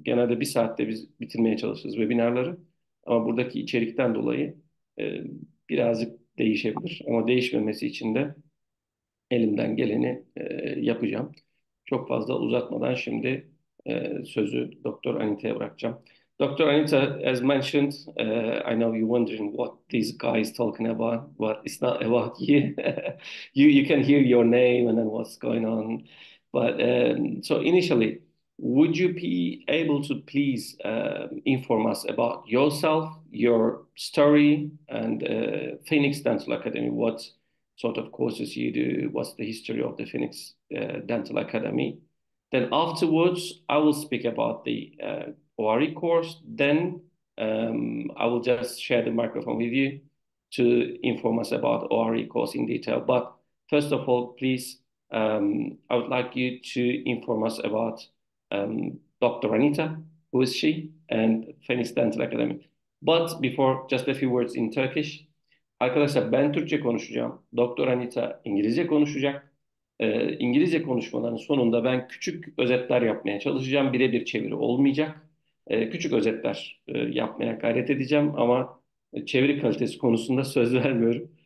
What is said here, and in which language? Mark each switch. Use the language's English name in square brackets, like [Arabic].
[Turkish] Genelde 1 saatte biz bitirmeye çalışırız webinarları. Ama buradaki içerikten dolayı e, birazcık değişebilir. Ama değişmemesi için de elimden geleni yapacağım. Çok fazla uzatmadan şimdi sözü Dr. Anita'ya bırakacağım. Dr. [English] Anita, as mentioned, I know you're wondering what these guys talking about, but it's not about you. You can hear your name and then what's going on. But so initially, would you be able to please inform us about yourself, your story, and Phoenix Dental Academy? What sort of courses you do, what's the history of the Phoenix Dental Academy. Then afterwards, I will speak about the ORE course. Then I will just share the microphone with you to inform us about ORE course in detail. But first of all, please, I would like you to inform us about Dr. Anita, who is she, and Phoenix Dental Academy. But before, just a few words in Turkish. [Turkish] Arkadaşlar ben Türkçe konuşacağım. Doktor Anita İngilizce konuşacak. İngilizce konuşmaların sonunda ben küçük özetler yapmaya çalışacağım. Birebir çeviri olmayacak. Küçük özetler yapmaya gayret edeceğim ama çeviri kalitesi konusunda söz vermiyorum.